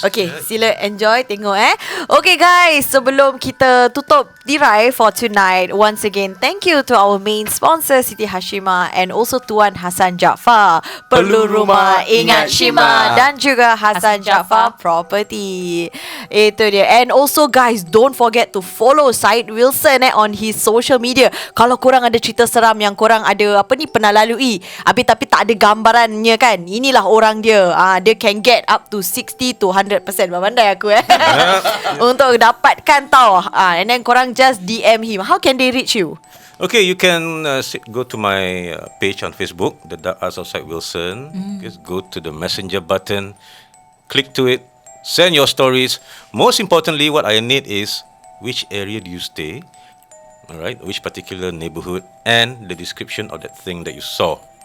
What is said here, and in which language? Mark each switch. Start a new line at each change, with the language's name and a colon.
English: Okay,
Malay: sila
English: enjoy
Malay: tengok
English: Okay guys,
Malay: sebelum kita tutup tirai
English: for tonight, once again thank you to our main sponsor Siti Hasyimah and also Tuan Hassan Jaafar, Perlu Rumah Ingat Shima,
Malay: dan juga
English: Hassan Jaafar Property.
Malay: Itu dia.
English: And also guys, don't forget to follow Syed Wilson on his social media.
Malay: Kalau korang ada cerita seram yang korang ada pernah lalui, tapi tak ada gambarannya kan, inilah orang dia. Dia
English: can get up to 60 to 100%.
Malay: Pandai aku untuk dapatkan tau.
English: And then
Malay: korang
English: just DM him. How can they reach you? Okay, you can go to my page on Facebook, The Dark Arts of Syed Wilson. Just go to the messenger button, click to it, send your stories. Most importantly, what I need is which area do you stay, alright, which particular neighborhood, and the description of that thing that you saw.